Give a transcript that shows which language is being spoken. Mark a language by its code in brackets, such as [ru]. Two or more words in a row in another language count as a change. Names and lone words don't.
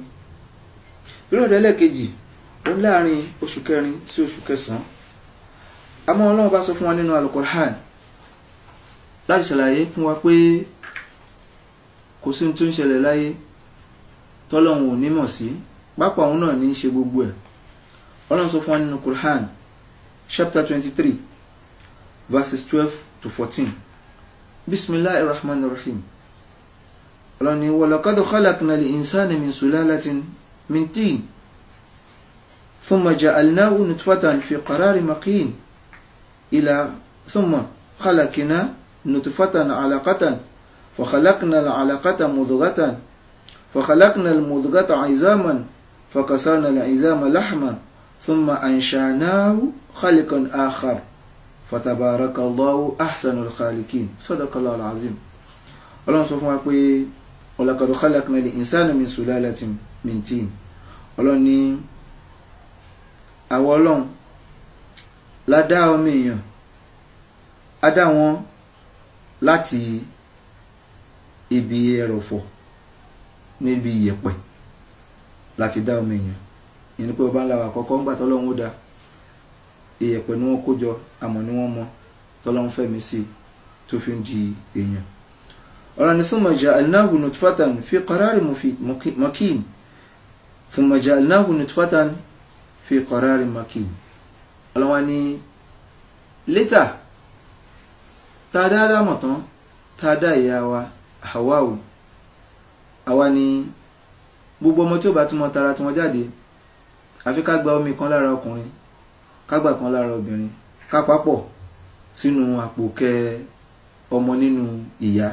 [yo] Period ẹlẹ́kejì ó láàrin oṣù kẹrin sí oṣù kẹsàn-án. Àmọ́ Ọlọ́run bá sọ fún wa nínú Al-Qur'an láti ṣàlàyé fún wa pé kò sí ohun tó ń ṣẹlẹ̀ láyé tọ́lọ́run ò ní mọ̀ sí, pápá òun náà ní í ṣe gbogbo ẹ̀. Ọlọ́run sọ fún wa nínú Qur'an [en] chapter 23 verses 12 to 14. [ar] بسم الله الرحمن الرحيم. [yo] Ọlọ́run ní [ar] ولقد خلقنا الإنسان من سلالة من طين ثم جعلناه نطفة في قرار مكين ثم خلقنا نطفة علقة فخلقنا العلقة مضغة فخلقنا المضغة عظاما فكسرنا العظام لحما ثم أنشأناه خلقا آخر فتبارك الله أحسن الخالقين. صدق الله العظيم. الله سبحانه وتعالى ولقد خلقنا الإنسان من سلالة من طين. [yo] Ọlọ́run ní àwọn Ọlọ́run la dá ọmọ èèyàn, a dá wọn láti ibi ẹrọ̀fọ̀ níbi ìyẹ̀pẹ̀ láti dá ọmọ èèyàn. Ìyẹn ni pé ọba ńlá wa àkọ́kọ́ ńgbà tọ́lọ́run ó dá ìyẹ̀pẹ̀ ni wọ́n kó jọ, àmọ́ ni wọ́n mọ tọ́lọ́run fẹ̀mí sí tó fi ń di èèyàn. Ọlọ́run ní [ar] ثم جعلناه نطفة في قرار مكين ثم جعلناه نطفة في قرار مكين. [yo] Ọlọ́run ní létà tá a dá Ádámù tán tá a dá ìyá wa Háwà, àwa ni gbogbo ọmọ tí ó bá túnmọ̀ tara tí wọ́n jáde àfi ká gba omi kan lára ọkùnrin ká gbà kan lára obìnrin ká papọ̀ sínú àpò kẹ ọmọ nínú ìyá.